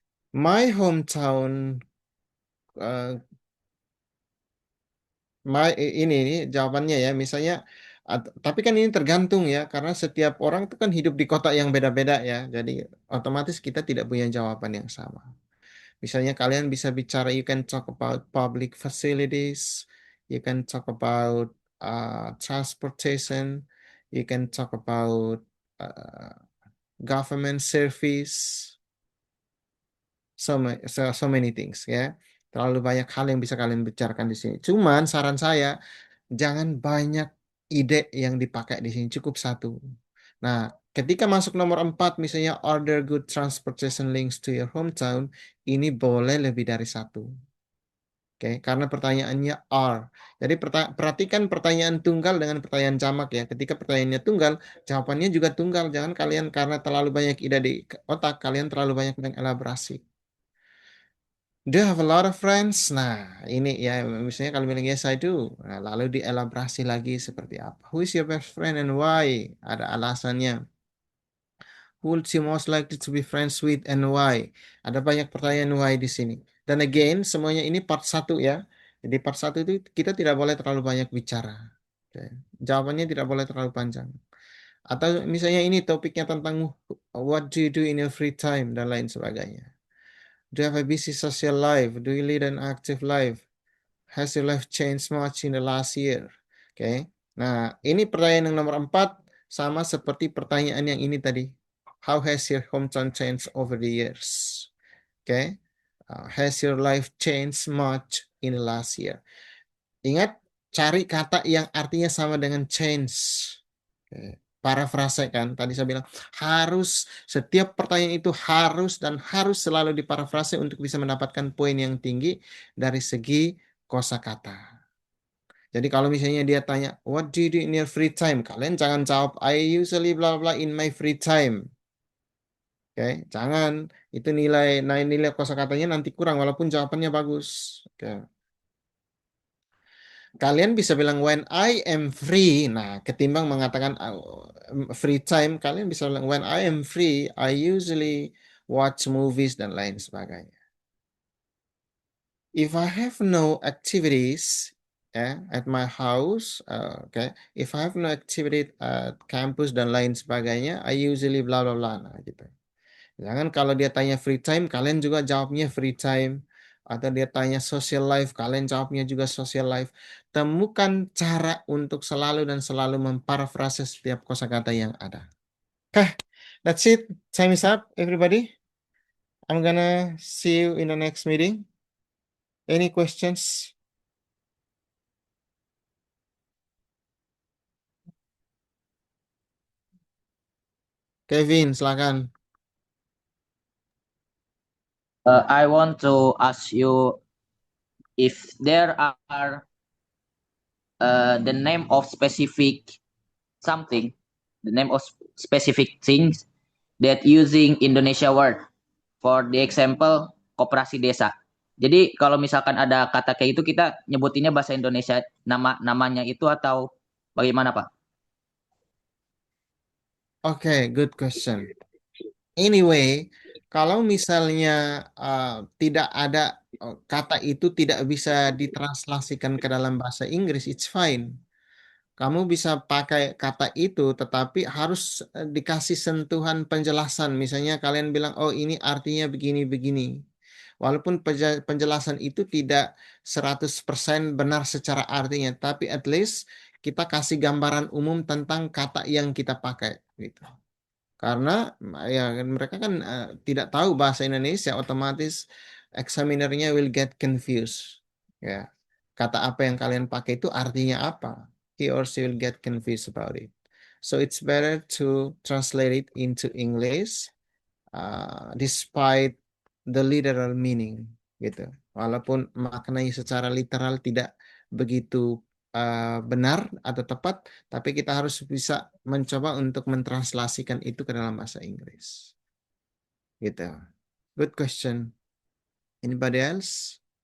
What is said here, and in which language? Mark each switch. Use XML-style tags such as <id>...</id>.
<en>My hometown,</en> <id>ini jawabannya ya. Misalnya, tapi kan ini tergantung ya, karena setiap orang itu kan hidup di kota yang beda-beda ya. Jadi otomatis kita tidak punya jawaban yang sama. Misalnya kalian bisa bicara,</id> <en>you can talk about public facilities, you can talk about transportation, you can talk about government service, so many things ya.</en> <id>Terlalu banyak hal yang bisa kalian bicarakan di sini. Cuman saran saya, jangan banyak ide yang dipakai di sini, cukup satu. Nah, ketika masuk nomor 4, misalnya</id> <en>order good transportation links to your hometown,</en> <id>ini boleh lebih dari satu. Oke, karena pertanyaannya are. Jadi perhatikan pertanyaan tunggal dengan pertanyaan jamak ya. Ketika pertanyaannya tunggal, jawabannya juga tunggal. Jangan kalian karena terlalu banyak ide di otak, kalian terlalu banyak mengelaborasi.</id> <en>Do you have a lot of friends?</en> <id>Nah, ini ya, misalnya kalau bilang</id> <en>yes I do.</en> <id>Nah, lalu dielaborasi lagi seperti apa.</id> <en>Who is your best friend and why?</en> <id>Ada alasannya.</id> <en>Who would you most likely to be friends with and why?</en> <id>Ada banyak pertanyaan why di sini. Dan again, semuanya ini part 1 ya. Jadi part 1 itu kita tidak boleh terlalu banyak bicara. Oke. Jawabannya tidak boleh terlalu panjang. Atau misalnya ini topiknya tentang</id> <en>what do you do in your free time</en> <id>dan lain sebagainya.</id> <en>Do you have a busy social life? Do you lead an active life? Has your life changed much in the last year?</en> <id>Oke. Nah, ini pertanyaan yang nomor 4 sama seperti pertanyaan yang ini tadi.</id> <en>How has your hometown changed over the years? Oke. Has your life changed much in the last year?</en> <id>Ingat, cari kata yang artinya sama dengan change. Oke. parafrase kan. Tadi saya bilang harus, setiap pertanyaan itu harus dan harus selalu diparafrase untuk bisa mendapatkan poin yang tinggi dari segi kosakata. Jadi kalau misalnya dia tanya,</id> <en>what do you do in your free time?</en> <id>Kalian jangan jawab,</id> <en>I usually blah blah in my free time.</en> <id>Oke, jangan. Itu nilai kosakatanya nanti kurang walaupun jawabannya bagus. Oke. Kalian bisa bilang</id> <en>when I am free.</en> <id>Nah, ketimbang mengatakan</id> <en>free time,</en> <id>kalian bisa bilang</id> <en>when I am free, I usually watch movies</en> <id>dan lain sebagainya.</id> <en>If I have no activities at my house, okay. If I have no activity at campus</en> <id>dan lain sebagainya,</id> <en>I usually bla bla bla.</en> <id>Nah, gitu. Jangan kalau dia tanya free time, kalian juga jawabnya free time. Atau dia tanya social life, kalian jawabnya juga social life. Temukan cara untuk selalu dan selalu memparafrase setiap kosakata yang ada.</id> <en>Okay, that's it. Time is up, everybody. I'm gonna see you in the next meeting. Any questions?</en> <id>Kevin, silakan.</id> <en>I want to ask you if there are the name of specific something, the name of specific things that using Indonesia word. For the example, koperasi desa.</en> <id>Jadi kalau misalkan ada kata kayak itu kita nyebutinnya bahasa Indonesia namanya itu atau bagaimana, Pak?</id> <en>Okay, good question.</en> <id>Anyway, kalau misalnya tidak ada kata itu tidak bisa ditranslasikan ke dalam bahasa Inggris,</id> <en>it's fine.</en> <id>Kamu bisa pakai kata itu, tetapi harus dikasih sentuhan penjelasan. Misalnya kalian bilang, oh ini artinya begini-begini. Walaupun penjelasan itu tidak 100% benar secara artinya, tapi at least kita kasih gambaran umum tentang kata yang kita pakai. Gitu. Karena ya mereka kan tidak tahu bahasa Indonesia, otomatis examinernya</id> <en>will get confused.</en> <id>Ya, kata apa yang kalian pakai itu artinya apa?</id> <en>He or she will get confused about it. So it's better to translate it into English, despite the literal meaning, gitu.</en> <id>Walaupun maknanya secara literal tidak begitu benar atau tepat, tapi kita harus bisa mencoba untuk mentranslasikan itu ke dalam bahasa Inggris. Gitu.</id> <en>Good question. Anybody else?</en>